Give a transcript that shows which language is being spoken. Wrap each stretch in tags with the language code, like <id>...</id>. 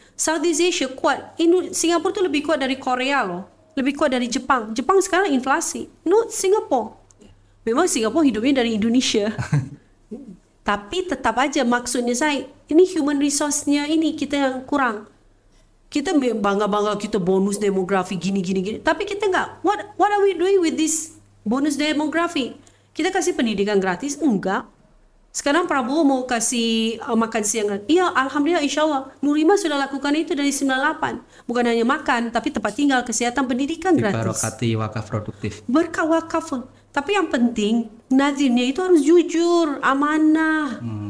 <id>Southeast Asia kuat. Singapura tu lebih kuat dari Korea loh. Lebih kuat dari Jepang. Jepang sekarang inflasi. No, Singapura. Memang Singapura hidupnya dari Indonesia. Tapi tetap aja maksudnya saya, ini human resource-nya ini kita yang kurang. Kita bangga-bangga kita bonus demografi gini. Tapi kita enggak.</id> <en>What are we doing with this bonus demografi?</en> <id>Kita kasih pendidikan gratis? Enggak. Sekarang Prabowo mau kasih makan siang. Iya, alhamdulillah, insyaAllah. Nurul Iman sudah lakukan itu dari 98. Bukan hanya makan, tapi tempat tinggal, kesehatan, pendidikan gratis. Dibarokati wakaf produktif. Berkah wakaf. Tapi yang penting, nazirnya itu harus jujur, amanah.</id>